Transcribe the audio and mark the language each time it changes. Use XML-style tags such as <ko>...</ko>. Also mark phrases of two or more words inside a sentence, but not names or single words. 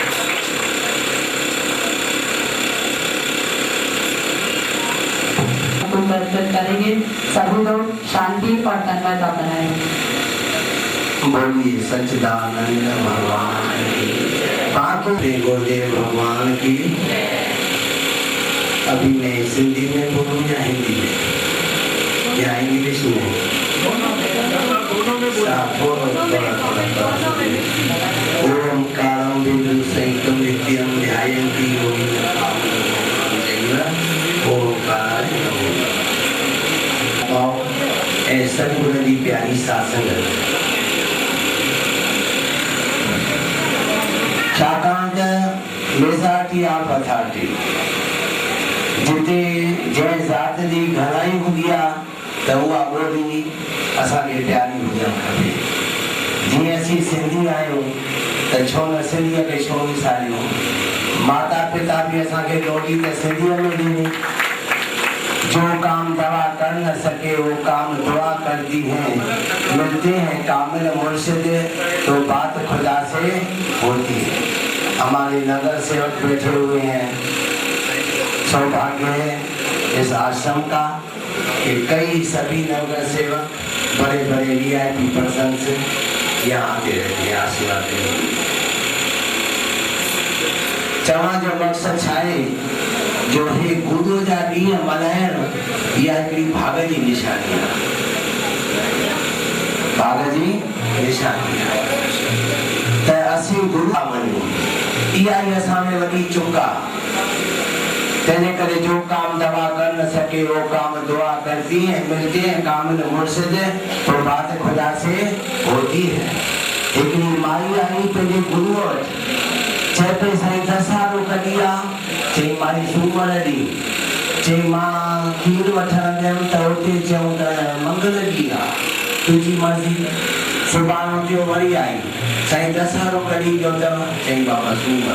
<hi>करेंगे सभी लोग शांति और तन्मयता बनाए। बोलिए सच्चिदानंद भगवान की, गुरुदेव भगवान की। अभी मैं हिंदी में बोलूँ या हिंदी में या इंग्लिश में?</hi> <sa>ओम कारम बिंदु संयुक्तम नित्यम ध्यायन्ति योगिनः</sa> <hi>ओंकार ऐसा बड़ी प्यारी शासन है।</hi> <sd>छाकाणि त मेज़ाटी आप अथाटी जिते जंहिं ज़ात जी घणाई हूंदी आहे त उहा ॿोली असांखे प्यारी हुजणु खपे। जीअं असीं सिंधी आहियूं त छो न सिंधीअ खे छो विसारियूं। माता पिता भी असांखे लोड़ी त सिंधीअ में ॾिनी।</sd> <hi>जो काम दवा कर न सके वो काम दुआ करती है। मिलते हैं कामिल मुर्शिद तो बात खुदा से होती है। हमारे नगर सेवक बैठे हुए हैं। सौभाग्य है इस आश्रम का कि कई सभी नगर सेवक बड़े बड़े</hi> <en>VIP person</en> <hi>से यहाँ आते रहते हैं, आशीर्वाद देते।</hi> <sd>चवण जो मकसद छाए जो है गुरु जा ॾींहं मल्हाइण इहा हिकिड़ी भाग जी निशानी आहे। भाग जी निशानी आहे त असीं गुरु था वञूं। इहा ई असां में वॾी चुक आहे। तंहिंजे करे</sd> <hi>जो काम दवा कर न सके वो काम दुआ करती है। मिलते हैं कामिल मुर्शिद तो बात खुदा से होती है।</hi> <sd>हिकिड़ी माई आई पंहिंजे गुरू वटि, चए पई साईं दसारो कढी आहे। चई माई सूमर ॾींहुं, चई मां खीर वठण वियमि त उते चयूं त मंगल ॾींहुं आहे, तुंहिंजी मर्ज़ी। सुभाणे थियो वरी आई, साईं दसारो कढी वियो अथव, चई बाबा सूमर।</sd>